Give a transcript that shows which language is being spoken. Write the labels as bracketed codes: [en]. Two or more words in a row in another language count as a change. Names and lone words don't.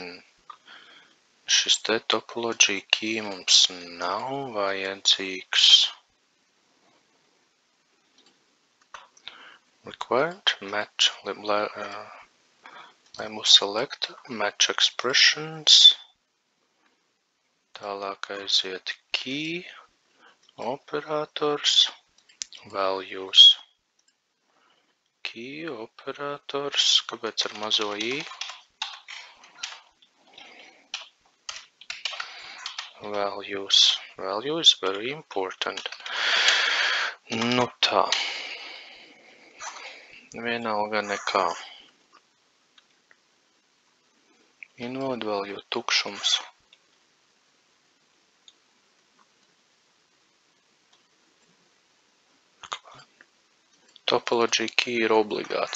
[lv] Šis te [en] topology key [lv] mums nav vajadzīgs. [en] Required match label selector, match expressions. [lv] Tālāk aiziet [en] key, operators, values. [lv] Key, operators, kāpēc ar mazo i? [en] Values. Value is very important. [lv] Nu tā. Vienalga nekā. [en] Invalid value [lv] tukšums. [en] Topology key [lv] ir obligāts.